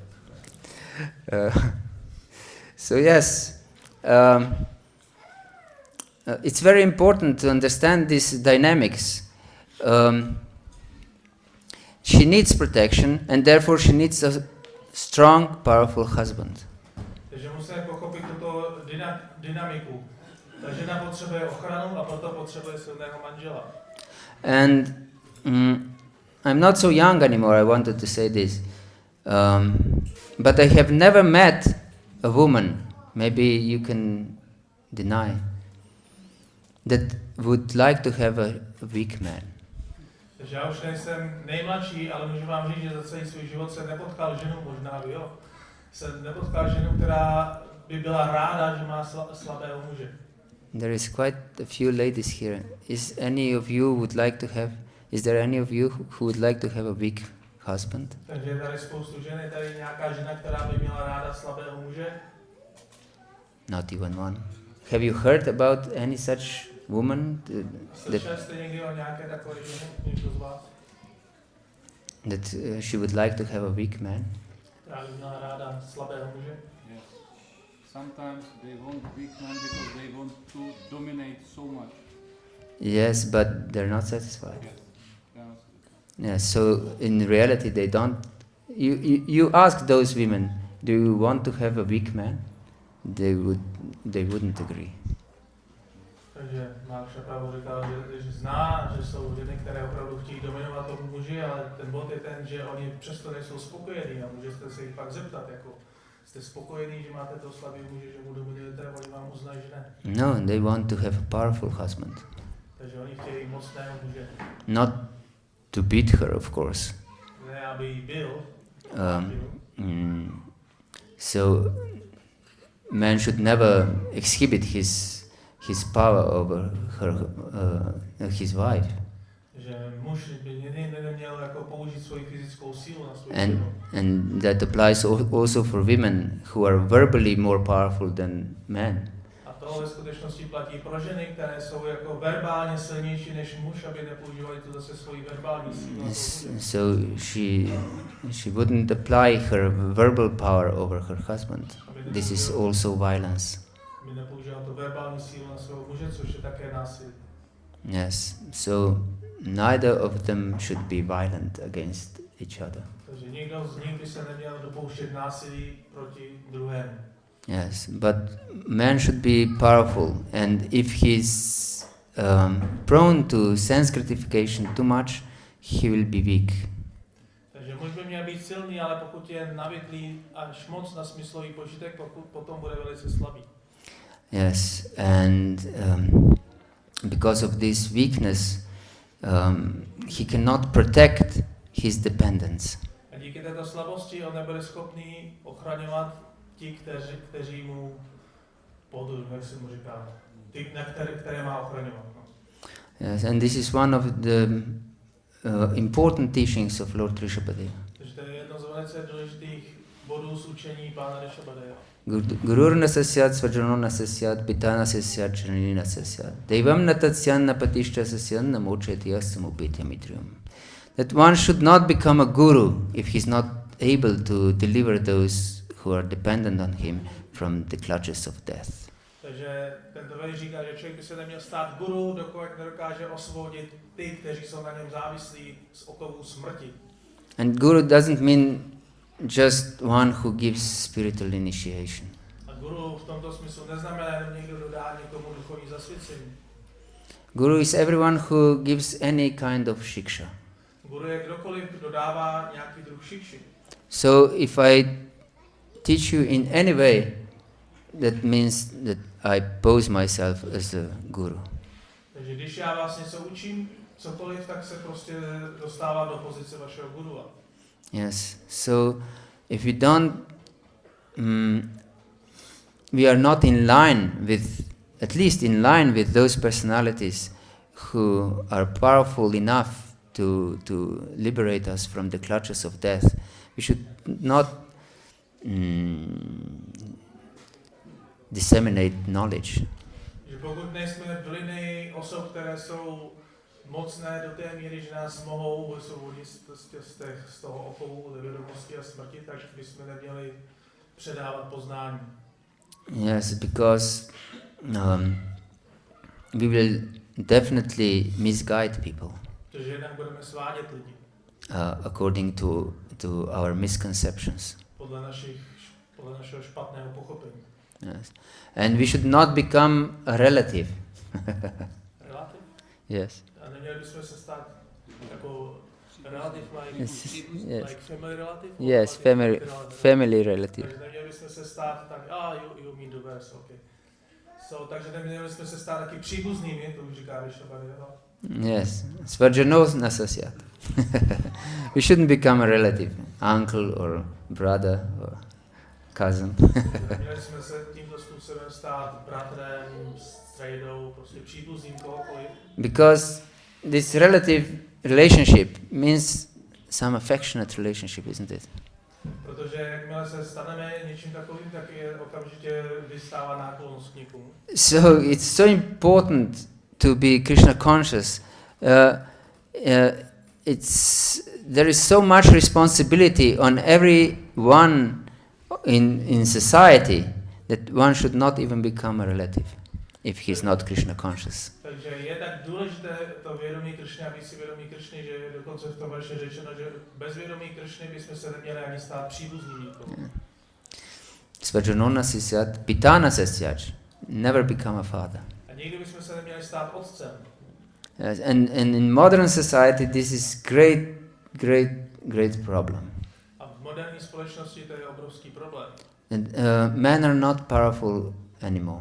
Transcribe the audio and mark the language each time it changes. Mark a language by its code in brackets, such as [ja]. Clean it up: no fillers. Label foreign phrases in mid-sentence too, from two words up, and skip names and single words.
[en] So yes, it's very important to understand these dynamics. She needs protection, and therefore she needs a strong, powerful husband. [cs] Takže musíme pochopit tuto dynamiku. Ta žena potřebuje ochranu a proto potřebuje silného manžela. [en] And I'm not so young anymore, I wanted to say this. But I have never met a woman, maybe you can deny, that would like to have a weak man. [cs] Takže já už nejsem nejmladší, ale můžu vám říct, že za celý svůj život jsem nepotkal ženu, možná vy jo, jsem nepotkal ženu, která by byla ráda, že má slabého muže. [en] There is quite a few ladies here. Is there any of you who would like to have a weak husband? [cs] Takže je tady spoustu žen, je tady nějaká žena, která by měla ráda slabého muže? [en] Not even one. Have you heard about any such woman [cs] Slyšeli jste někdy o nějaké takové ženy, někdo z vás? [en] That she would like to have a weak man? [cs] Která by měla ráda slabého muže? [en] Yes. Sometimes they want weak men because they want to dominate so much. Yes, but they're not satisfied. Yes. Yes, so in reality they don't. You ask those women, do you want to have a weak man? They wouldn't agree. [cs] Takže Máš opravdu říkal, že zná, že jsou ženy, které opravdu chtějí dominovat tomu muži, ale ten bod je ten, že oni přesto nejsou spokojení a můžete se jich pak zeptat, jako jste spokojení, že máte toho slabý muže, že mu dominujete, a oni vám uznají, že ne. [en] No, they want to have a powerful husband. [cs] Takže oni chtějí mocného muže. [en] Not to beat her, of course. [cs] Ne, aby jí byl. [en] So man should never exhibit his power over his wife. [cs] Že muž by neměl jako použít svoji fyzickou sílu na svou [en] And [cs] ženu. [en] and that applies also for women who are verbally more powerful than men. [cs] A to ve skutečnosti platí pro ženy, které jsou jako verbálně silnější než muž, aby nepoužívali tu zase svoji verbální sílu. [en] So she wouldn't apply her verbal power over her husband. This is also violence. [cs] Aby nepoužíval tu verbální sílu na svého muže, což je také násilí. [en] Yes. So neither of them should be violent against each other. [cs] Takže nikdo z nich by se neměl dopouštět násilí proti druhému. [en] Yes, but man should be powerful, and if he's prone to sense gratification too much, he will be weak. [cs] Takže muž by měl být silný, ale pokud je navyklý až moc na smyslový požitek, potom bude velice slabý. [en] Yes, and because of this weakness, he cannot protect his dependents. [cs] A díky této slabosti on nebude schopný ochraňovat ti, kteří mu podují, jak se mu říká, ty, které má ochraňovat. [en] No. Yes, and this is one of the important teachings of Lord Rishabadeva. [cs] Takže to je jedno z velice důležitých bodů z učení pána Rishabadeva. [sa] Gurur nasasyat svajano nasasyat pita nasasyat janini nasasyat devam natasyan napatishta sasyan namocheti asamupetya mitrium. [en] That one should not become a guru if he's not able to deliver those who are dependent on him from the clutches of death. [cs] Takže tento verš říká, že člověk by se neměl stát guru, dokud nedokáže osvobodit ty, kteří jsou na něm závislí z okovů smrti. [en] And guru doesn't mean just one who gives spiritual initiation. [cs] A guru v tomto smyslu neznamená jenom někdo, kdo dá někomu duchovní zasvěcení. [en] Guru is everyone who gives any kind of shiksha. [cs] Guru je kdokoliv, kdo dává nějaký druh šikši. [en] So if I teach you in any way, that means that I pose myself as a guru. [cs] Takže když já vás něco učím, cokoliv, tak se prostě dostává do pozice vašeho gurua. [en] Yes. So if you don't, we are not in line with, at least in line with those personalities who are powerful enough to liberate us from the clutches of death. We should not disseminate knowledge. [cs] Že pokud nejsme v linii osob, které jsou mocné do té míry, že nás mohou vysvobodit z toho okovu vědomosti a smrti, tak bychom neměli předávat poznání. [en] Yes, because we will definitely misguide people [cs] Protože jednak budeme svádět lidi. [en] According to our misconceptions. [cs] Podle našeho špatného pochopení. [en] Yes. And we should not become a relative. [cs] Relativ? [en] Yes. [cs] A neměli bychom se stát jako relativ, [en] Yes. like family relative? Yes, family relative. [cs] Takže neměli bychom se stát tak, [en] you mean the verse, okay. So, [cs] takže neměli bychom se stát taky příbuznými, to už říká Rishabadeva. [sa] Yes, Svajano Nasasya. [en] We shouldn't become a relative, uncle or brother or cousin. [cs] Měli jsme se tímto způsobem stát bratrem, strejdou, prostě příbuzným kohokoliv. [en] Because this relative relationship means some affectionate relationship, isn't it? [cs] Protože jakmile se staneme něčím takovým, tak je okamžitě vystává náklonnost k někomu. [en] So it's so important to be Krishna conscious. There is so much responsibility on everyone in society that one should not even become a relative if he's not Krishna conscious. [cs] Takže je tak důležité to vědomí Kršny a být si vědomí Kršny, že dokonce v tom verši řečeno, že bez vědomí Kršny bychom se neměli ani stát příbuzní nikomu. [sa] Svajano sisyat pitana sasyat. [en] Never become a father. [cs] A nikdy bychom se neměli stát otcem. [en] Yes, and in modern society this is great problem. [cs] A v moderní společnosti to je obrovský problém. [en] And men are not powerful anymore.